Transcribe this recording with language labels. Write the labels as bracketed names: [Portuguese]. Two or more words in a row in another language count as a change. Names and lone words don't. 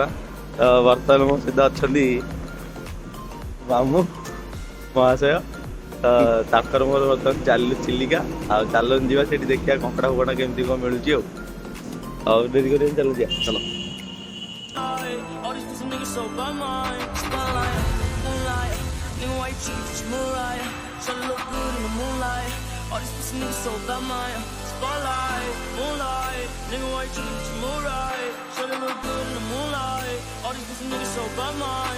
[Odia] ତ ବର୍ତ୍ତମାନ ମୋ ସହିତ ଅଛନ୍ତି ମାମୁଁ ମହାଶୟ ତ ତାଙ୍କର ମୋର ବର୍ତ୍ତମାନ ଚାଲିଲୁ ଚିଲିକା ଆଉ ଚାଲନ୍ତୁ ଯିବା ସେଠି ଦେଖିବା କଙ୍କଡ଼ା ଫଙ୍କଡ଼ା କେମିତି କ'ଣ ମିଳୁଛି ଆଉ ଡେରି କରିବାନି ଚାଲୁ ଯିବା ଚାଲ [English] All these pussy nigga so bad, mine. Spotlight, moonlight. Nigga, why you tripping to move right? Should look good in the moonlight. All these pussy niggas so bad, mine.